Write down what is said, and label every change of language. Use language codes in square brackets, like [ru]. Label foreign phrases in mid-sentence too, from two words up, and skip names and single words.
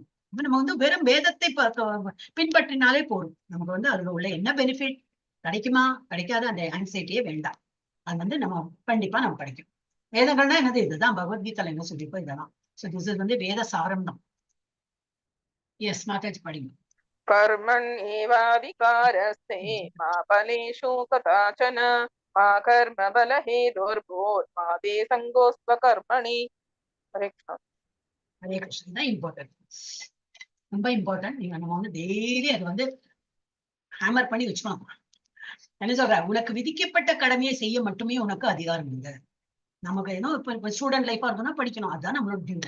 [ta] நம்ம வந்து வெறும் வேதத்தை பின்பற்றினாலே போதும், நமக்கு வந்து அதுல உள்ள என்ன பெனிஃபிட் கிடைக்குமா கிடைக்காத அந்த ஆன்சைட்டியே வேண்டாம். அது வந்து நம்ம கண்டிப்பா நம்ம கிடைக்கும். வேதங்கள்னா என்னது, இதுதான் பகவத்கீதையில என்ன சொல்லிப்போ இதெல்லாம். [en] so this is [ta] வந்து வேத சாரம் தான். எஸ் மாதாஜி படிங்க. [sa] कर्मण्येवाधिकारस्ते मा फलेषु कदाचन मा कर्मफलहेतुर्भूर् मा ते सङ्गोऽस्त्वकर्मणि. हरे कृष्ण. [ta] ஹரே கிருஷ்ணன் தான் இம்பார்ட்டன்ட், ரொம்ப இம்பார்ட்டன்ட். நீங்க நம்ம வந்து டெய்லி அது வந்து ஹேமர் பண்ணி வச்சுக்கணும். என்ன சொல்ற, உனக்கு விதிக்கப்பட்ட கடமையை செய்ய மட்டுமே உனக்கு அதிகாரம் உண்டு. நமக்கு ஏதோ இப்ப [en] student life [ta] இருக்குன்னா படிக்கணும், அதுதான் நம்மளோட டியூட்டி.